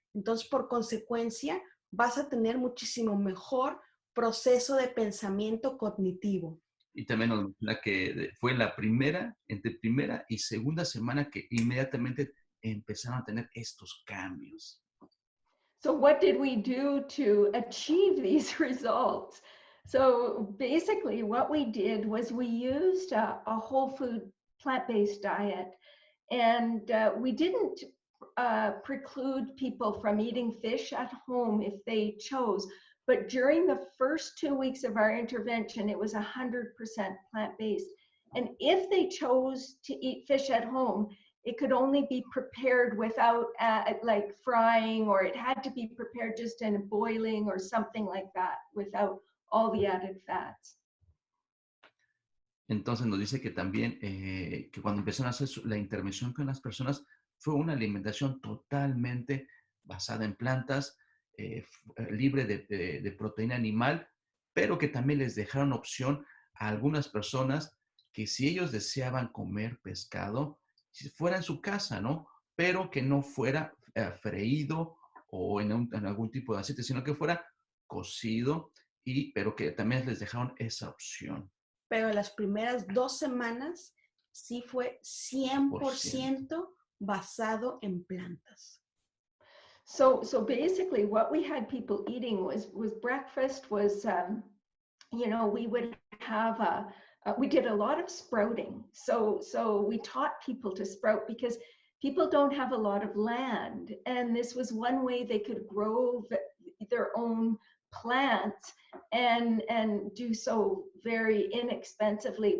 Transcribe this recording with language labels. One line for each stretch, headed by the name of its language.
Spanish: Entonces, por consecuencia, vas a tener muchísimo mejor proceso de pensamiento cognitivo. Y también nos menciona que fue entre primera y segunda semana que inmediatamente empezaron a tener estos cambios.
English: So what did we do to achieve these results? So basically what we did was we used a whole food plant-based diet, and we didn't preclude people from eating fish at home if they chose. But during the first 2 weeks of our intervention, it was 100% plant-based. And if they chose to eat fish at home, it could only be prepared without like frying, or it had to be prepared just in boiling or something like that without all the added fats.
Spanish: Entonces nos dice que también que cuando empezaron a hacer la intervención con las personas fue una alimentación totalmente basada en plantas, libre de proteína animal, pero que también les dejaron opción a algunas personas que si ellos deseaban comer pescado, si fuera en su casa, ¿no? Pero que no fuera freído o en algún tipo de aceite, sino que fuera cocido, pero que también les dejaron esa opción. Pero las primeras 2 semanas sí fue 100% basado en plantas.
English: So basically what we had people eating was breakfast was, you know, we would have we did a lot of sprouting. So we taught people to sprout because people don't have a lot of land. And this was one way they could grow their own plants and do so very inexpensively.